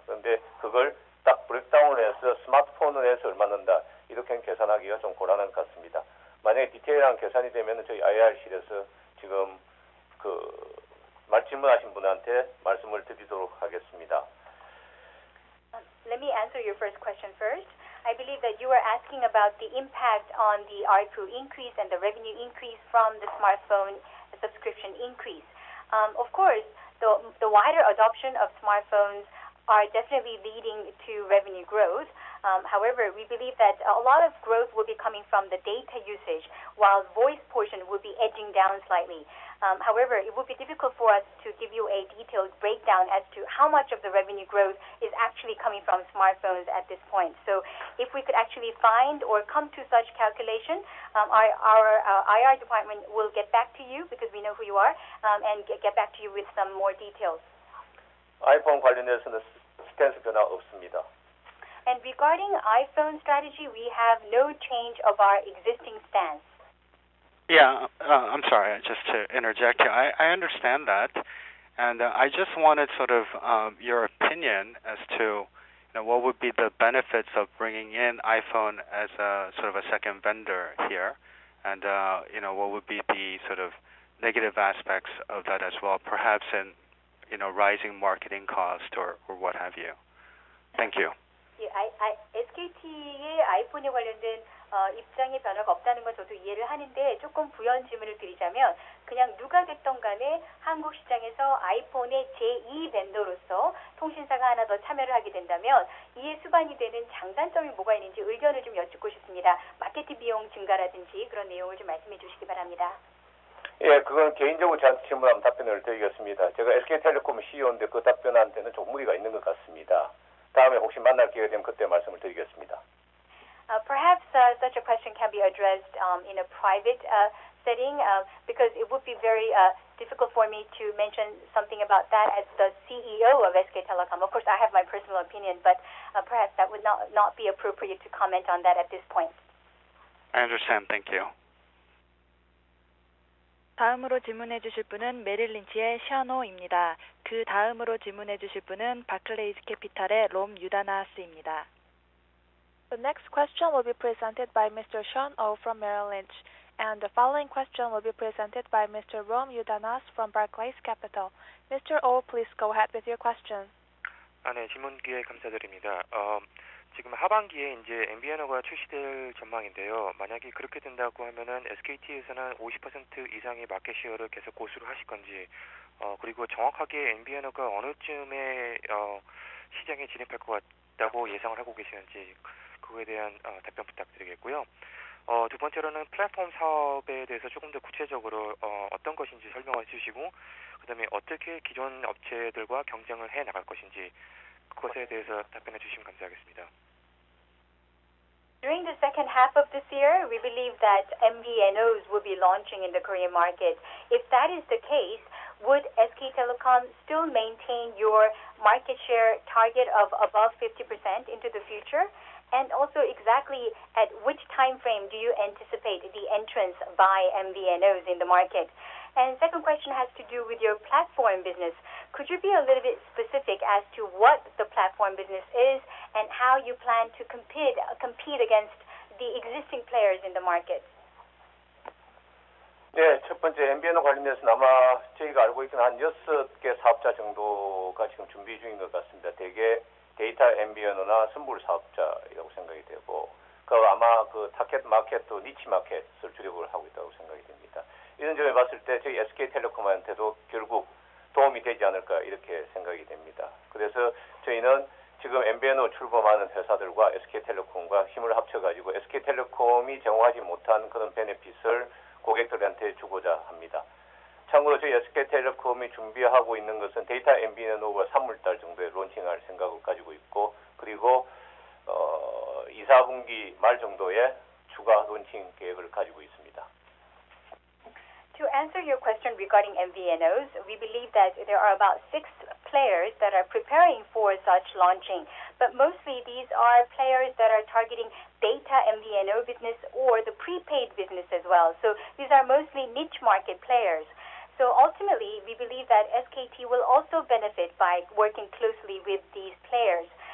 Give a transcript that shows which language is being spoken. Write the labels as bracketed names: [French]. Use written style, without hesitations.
[Korean] 그런데 그걸 딱 브레이크다운을 해서 스마트폰을 해서 얼마 넣는다 이렇게 계산하기가 좀 곤란한 것 같습니다. 만약에 디테일한 계산이 되면 저희 IR실에서 지금 질문하신 분한테 말씀을 드리도록 하겠습니다. [English] Let me answer your first question first. I believe that you are asking about the impact on the ARPU increase and the revenue increase from the smartphone subscription increase. Of course, the wider adoption of smartphones are definitely leading to revenue growth. However, we believe that a lot of growth will be coming from the data usage, while voice portion will be edging down slightly. However, it would be difficult for us to give you a detailed breakdown as to how much of the revenue growth is actually coming from smartphones at this point. So if we could actually find or come to such calculation, our IR department will get back to you because we know who you are and get back to you with some more details. [Korean] 아이폰 관련해서는 스탠스 변화 없습니다. [English] And regarding iPhone strategy, we have no change of our existing stance. Yeah, I'm sorry, just to interject here. I understand that, and I just wanted sort of your opinion as to what would be the benefits of bringing in iPhone as a sort of a second vendor here, and what would be the sort of negative aspects of that as well, perhaps in rising marketing cost or what have you. Thank you. [Korean] SKT의 아이폰에 관련된 입장의 변화가 없다는 건 저도 이해를 하는데 조금 부연 질문을 드리자면 그냥 누가 됐던 간에 한국 시장에서 아이폰의 제2 벤더로서 통신사가 하나 더 참여를 하게 된다면 이에 수반이 되는 장단점이 뭐가 있는지 의견을 좀 여쭙고 싶습니다. 마케팅 비용 증가라든지 그런 내용을 좀 말씀해 주시기 바랍니다. 예, 그건 개인적으로 저한테 질문하면 답변을 드리겠습니다. 제가 SK텔레콤 CEO인데 그 답변한테는 좀 무리가 있는 것 같습니다. 다음에 혹시 만날 기회가 되면 그때 말씀을 드리겠습니다. [English] Perhaps such a question can be addressed in a private setting because it would be very difficult for me to mention something about that as the CEO of SK Telecom. Of course, I have my personal opinion, but perhaps that would not be appropriate to comment on that at this point. I understand. Thank you. [Korean] 다음으로 질문해 주실 분은 메릴 린치의 샤노입니다. 그 다음으로 질문해 주실 분은 바클레이즈 캐피탈의 롬 유다나스입니다. [English] The next question will be presented by Mr. Sean O from Merrill Lynch, and the following question will be presented by Mr. Rom Yudanas from Barclays Capital. Mr. O, please go ahead with your question. [Korean] 네, 질문 기회 감사드립니다. 지금 하반기에 이제 MVNO가 출시될 전망인데요. 만약에 그렇게 된다고 하면은 SKT에서는 50% 이상의 마켓 쉐어를 계속 고수를 하실 건지, 그리고 정확하게 MVNO가 어느 쯤에 시장에 진입할 것 같다고 예상을 하고 계시는지 그거에 대한 답변 부탁드리겠고요. 두 번째로는 플랫폼 사업에 대해서 조금 더 구체적으로 어떤 것인지 설명해 주시고, 그다음에 어떻게 기존 업체들과 경쟁을 해 나갈 것인지 그것에 대해서 답변해 주시면 감사하겠습니다. [English] During the second half of this year, we believe that MVNOs will be launching in the Korean market. If that is the case, would SK Telecom still maintain your market share target of above 50% into the future? And also, exactly at which time frame do you anticipate the entrance by MVNOs in the market? And second question has to do with your platform business. Could you be a little bit specific as to what the platform business is and how you plan to compete against the existing players in the market? [Korean] 네, 첫 번째 MVNO 관련해서는 아마 저희가 알고 있기는 한 6개 사업자 정도가 지금 준비 중인 것 같습니다. 대개 데이터 MVNO나 선불 사업자라고 생각이 되고, 아마 그 타켓 마켓도 니치 마켓을 주력을 하고 있다고 생각이 됩니다. 이런 점에 봤을 때 저희 SK텔레콤한테도 결국 도움이 되지 않을까 이렇게 생각이 됩니다. 그래서 저희는 지금 MVNO 출범하는 회사들과 SK텔레콤과 힘을 합쳐가지고 SK텔레콤이 제공하지 못한 그런 베네핏을 고객들한테 주고자 합니다. 참고로 저희 SK텔레콤이 준비하고 있는 것은 데이터 MVNO가 3월달 정도에 론칭할 생각을 가지고 있고, 그리고 2, 4분기 말 정도에 추가 론칭 계획을 가지고 있습니다. [English] To answer your question regarding MVNOs, we believe that there are about 6 players that are preparing for such launching, but mostly these are players that are targeting data MVNO business or the prepaid business as well. So these are mostly niche market players. So ultimately, we believe that SKT will also benefit by working closely with these players.